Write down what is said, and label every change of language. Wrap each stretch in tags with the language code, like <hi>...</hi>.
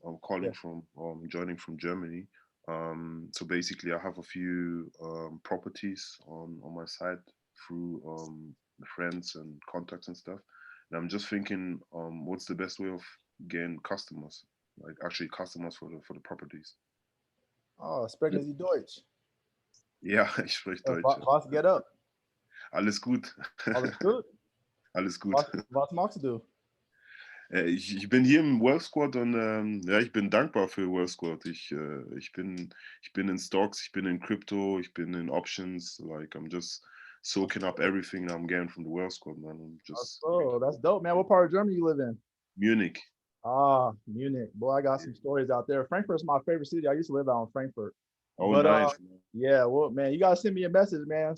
<en>I'm calling from joining from Germany. So basically I have a few properties on my side through friends and contacts and stuff. And I'm just thinking, what's the best way of getting customers, like actually customers for the properties?</en> <de>Oh, sprechen Sie Deutsch? Ja, ich spreche Deutsch. Was geht ab? Alles gut. Alles gut? Alles gut. Was magst du? Ich bin hier im Wealth Squad und ja, ich bin dankbar für Wealth Squad. Ich bin in Stocks, ich bin in Crypto, ich bin in Options.</de> <en>Like I'm just soaking up everything I'm getting from the Wealth Squad, man. I'm just Oh, that's dope, man. What part of Germany you live in? Munich. Ah, Munich. Boy, I got some stories out there. Frankfurt's my favorite city. I used to live out in Frankfurt. Oh, But nice. yeah, well, man, you gotta send me a message, man.</en>